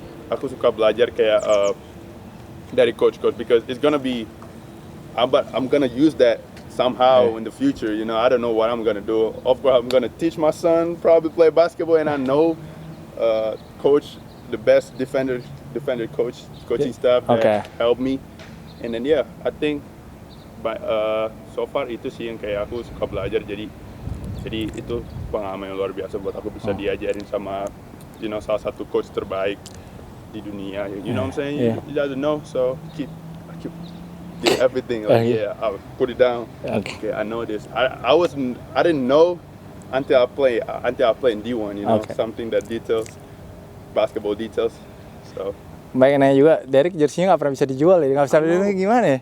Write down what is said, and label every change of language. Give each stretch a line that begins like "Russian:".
Indonesian: Aku suka belajar kayak dari coach
English: because it's gonna be. I'm gonna use that somehow in the future. You know, I don't know what I'm gonna do. Of course, I'm gonna teach my son probably play basketball, and I know coach the best defender coaching staff that helped me. And then I think so far
Indonesian: itu sih yang kayak aku suka belajar, jadi itu pengalaman yang luar biasa buat aku bisa diajarin sama salah satu coach terbaik di dunia.
English: You know what I'm saying? You doesn't know, so I keep did everything like I'll put it down. Okay, I know this. I didn't know until I play in D1. You know, something that basketball details. So.
Indonesian: Banyak nanya juga, Derek jersinya nggak pernah bisa dijual ya, nggak bisa dijual gimana ya?